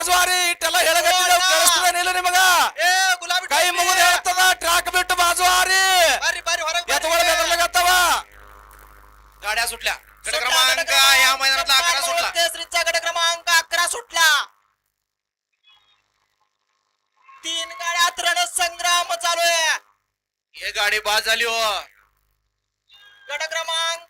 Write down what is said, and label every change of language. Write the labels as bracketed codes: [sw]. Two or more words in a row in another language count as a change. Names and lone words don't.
[kn] ಬಾಜುವಾರಿ ಇಟ್ಟೆಲ್ಲ ಹೇಳಗತ್ತಿದ್ದೇವೆ ಕೇಳಿಸ್ತದೆ ನಿಮಗ ಕೈ ಮುಗಿದು ಹೇಳ್ತದ ಟ್ರ್ಯಾಕ್ ಬಿಟ್ಟು ಬಾಜುವಾರಿ ಎತ್ತುಗಳು ಬೆದರ್ಲಾಗತ್ತವ [mr] गाड्या सुटल्या गट क्रमांक या मैदानातला 11 सुटला श्रीचा गट क्रमांक 11 सुटला 3 गाड्यात रणसंग्राम चालू आहे ये गाडी बाद झाली हो गट क्रमांक